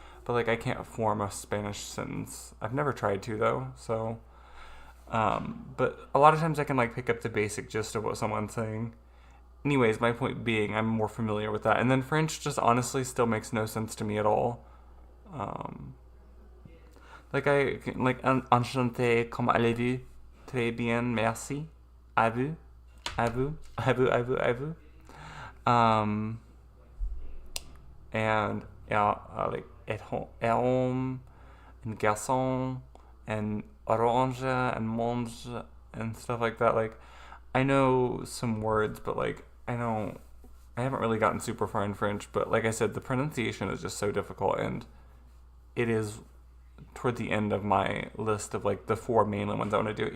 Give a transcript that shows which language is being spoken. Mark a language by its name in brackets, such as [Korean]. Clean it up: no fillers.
[English] But like I can't form a Spanish sentence. I've never tried to though. So, but a lot of times I can like pick up the basic gist of what someone's saying. Anyways, my point being, I'm more familiar with that. And then French just honestly still makes no sense to me at all. [French] Like enchanté, comment allez-vous? Très bien, merci. À vous, à vous, à vous, à vous, à vous. [English] And yeah, like homme and garçon and orange and mange and stuff like that. Like, I know some words, but like I haven't really gotten super far in French, but like I said, the pronunciation is just so difficult, and it is toward the end of my list of like the four mainland ones I want to do.